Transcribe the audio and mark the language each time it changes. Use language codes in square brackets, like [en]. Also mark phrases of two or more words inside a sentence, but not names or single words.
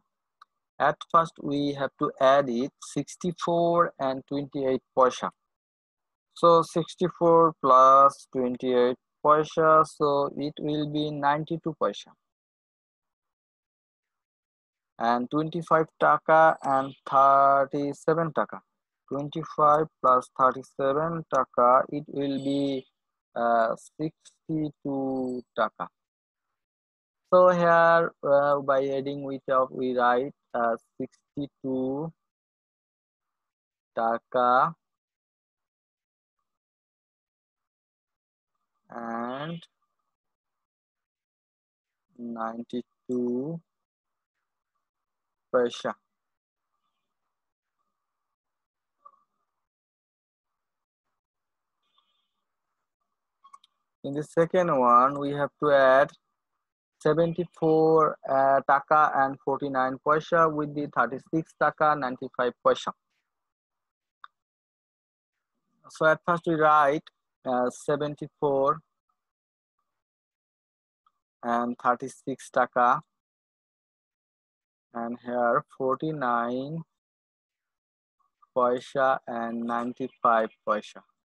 [en] At first we have to add it 64 and 28 paisa. So 64 plus 28 paisa, so it will be 92 paisa. And 25 taka and 37 taka. 25 plus 37 taka, it will be 62 taka. So here by adding with up we write 62 taka and 92 paisa. In the second one, we have to add 74 taka and 49 paisa with the 36 taka 95 paisa. So at first we write 74 and 36 taka, and here 49 paisa and 95 paisa.